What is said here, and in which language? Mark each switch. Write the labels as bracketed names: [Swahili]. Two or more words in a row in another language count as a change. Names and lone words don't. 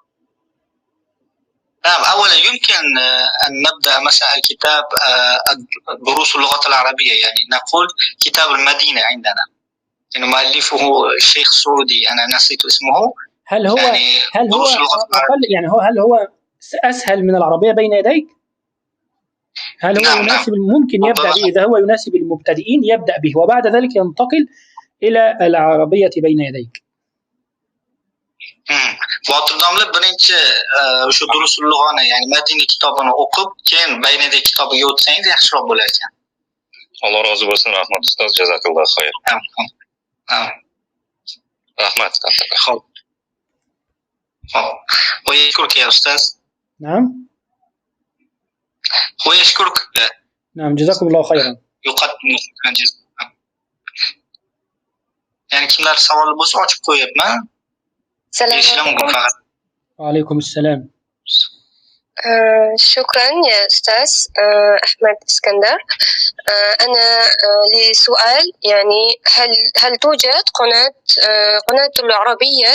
[Arabic] نعم، أولا يمكن أن نبدأ مثلا الكتاب دروس اللغة العربية، يعني نقول كتاب المدينة عندنا، يعني مؤلفه الشيخ سعودي، أنا نسيت اسمه. هل هو يعني هل هو أقل يعني هل هو أسهل من العربية بين يديك؟ هل هو نعم يناسب؟ ممكن يبدأ به إذا هو يناسب المبتدئين يبدأ به، وبعد ذلك ينتقل إلى العربية بين يديك. [Uzbek] Botirdamlar birinchi o'sha durusul lug'ani, ya'ni madaniy kitobini o'qib, keyin baynidagi kitobiga o'tsangiz yaxshiroq bo'lar ekan. Alloh rozi bo'lsin. Rahmat ustoz, [Arabic] جزاك الله خير. [Uzbek] Rahmat. Xo'p. [Arabic] ويشكرك يا أستاذ. نعم. ويشكرك. نعم، جزاكم الله خيرا. يقدم شكرا جزيلا. يعني [Uzbek] kimlar savol bo'lsa ochib qo'yapman. [Arabic] وعليكم السلام. شكرا يا أستاذ أحمد اسكندر. أنا لي سؤال، يعني هل توجد قناة العربية؟